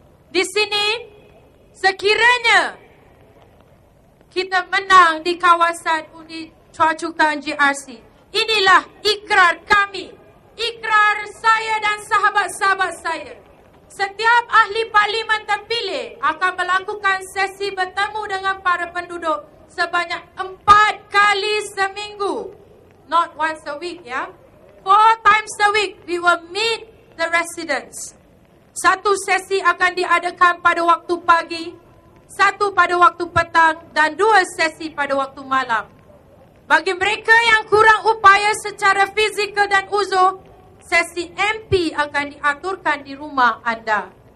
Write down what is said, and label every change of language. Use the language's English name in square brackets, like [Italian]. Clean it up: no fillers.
[Malay] Di sini, sekiranya kita menang di kawasan undi Choa Chu Kang GRC, inilah ikrar kami, ikrar saya dan sahabat-sahabat saya. Setiap ahli parlimen terpilih akan melakukan sesi bertemu dengan para penduduk sebanyak 4 kali seminggu. [English] Not once a week, ya. 4 times a week, we will meet the residents. [Malay] Satu sesi akan diadakan pada waktu pagi, satu pada waktu petang dan 2 sesi pada waktu malam. Bagi mereka yang kurang upaya secara fizikal dan uzur, sesi MP akan diaturkan di rumah anda.